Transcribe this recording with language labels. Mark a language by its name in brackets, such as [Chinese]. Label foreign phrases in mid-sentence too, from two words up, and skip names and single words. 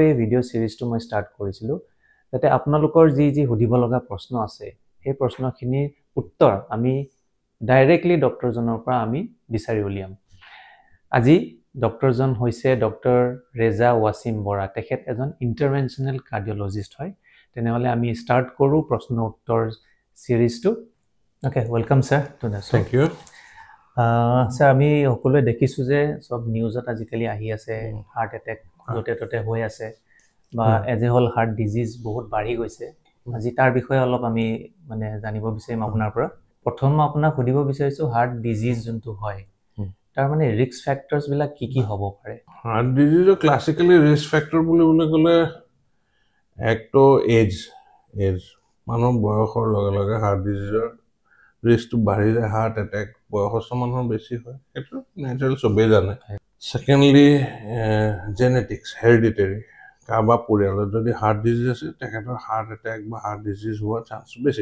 [Assamese] ভিডিঅ' সিৰিজটো মই ষ্টাৰ্ট কৰিছিলোঁ যাতে আপোনালোকৰ যি সুধিব লগা প্ৰশ্ন আছে সেই প্ৰশ্নখিনিৰ উত্তৰ আমি ডাইৰেক্টলি ডক্টৰজনৰ পৰা আমি বিচাৰি উলিয়াম আজি ডক্টৰজন হৈছে ডক্টৰ ৰেজা ৱাছিম বৰা তেখেত এজন [English] interventional cardiologist [Assamese] হয় তেনেহলে আমি ষ্টাৰ্ট কৰোঁ প্ৰশ্ন উত্তৰ সিৰিজটো [English] okay welcome sir to the show Thank you. [Assamese] স্যাৰ আমি সকলোৱে দেখিছোঁ যে সব নিউজত আজিকালি আহি আছে [English] heart attack [Assamese] য'তে ত'তে হৈ আছে বা [English] as a whole heart disease [Assamese] বহুত বাঢ়ি গৈছে আজি তাৰ বিষয়ে অলপ আমি মানে জানিব বিচাৰিম আপোনাৰ পৰা প্ৰথম আপোনাক সুধিব বিচাৰিছোঁ [English] heart disease [Assamese] যোনটো হয় তাৰ মানে [English] risk factors [Assamese] বিলাক কি হ'ব পাৰে [English] Heart disease classically risk factor [Assamese] বুলি ক'লে একটো এজ মানুহ বয়সৰ লগে লগে হাৰ্ট ডিজিজৰ ৰিস্কটো বাঢ়ি যায় [English] heart attack [Assamese] বয়সস্থ মানুহৰ বেছি হয় এটা নেচাৰেল সবেই জানে সেকেন্ডলি [English] genetics hereditary [Assamese] কাবা পৰিয়ালত যদি [English] heart disease [Assamese] আছে তেখেতৰ [English] heart attack [Assamese] বা [English] heart disease [Assamese] হোৱাৰ চান্স বেছি